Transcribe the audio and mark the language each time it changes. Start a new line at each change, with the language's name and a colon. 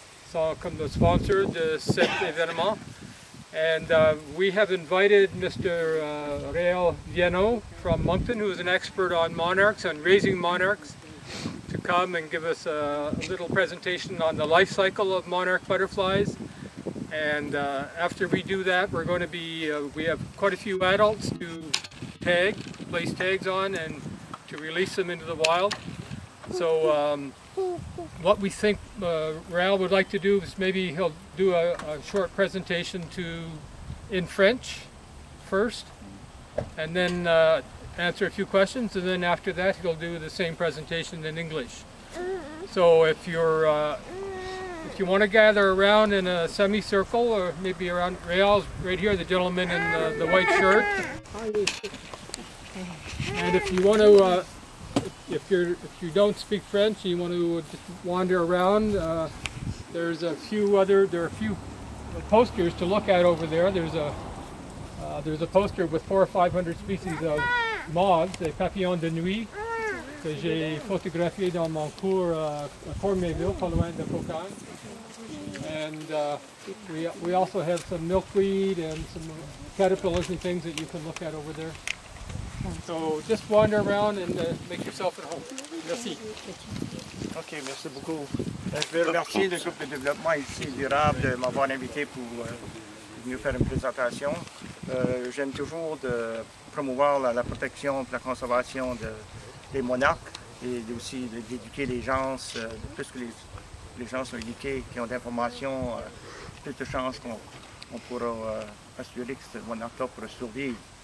English: So
French: comme
English: the sponsor
French: de cet événement.
English: And we have invited Mr. Réal Viano from Moncton, who is an expert on monarchs and raising monarchs, to come and give us a little presentation on the life cycle of monarch butterflies. And after we do that, we're going to be, we have quite a few adults to tag, place tags on, and to release them into the wild. So what we think Réal would like to do is maybe he'll do a short presentation in French first, and then answer a few questions, and then after that he'll do the same presentation in English. So if you want to gather around in a semicircle, or maybe around Réal's right here, the gentleman in the white shirt. And if you want to, if you don't speak French, you want to just wander around, there are a few posters to look at over there. There's a poster with 400 or 500 species of moths,
French: des papillons de nuit, que j'ai photographié dans mon cours à Corméville, pas loin de Cocan.
English: And we also have some milkweed and some caterpillars and things that you can look at over there. So just wander around and make yourself at home.
French: Merci. OK, merci beaucoup. Je veux remercier le groupe de développement ici durable de m'avoir invité pour venir faire une présentation. J'aime toujours de promouvoir la protection et la conservation des monarques et aussi d'éduquer les gens, plus que les gens sont éduqués, qui ont d'informations, plus de chances qu'on pourra assurer que ce monarque-là pourra survivre.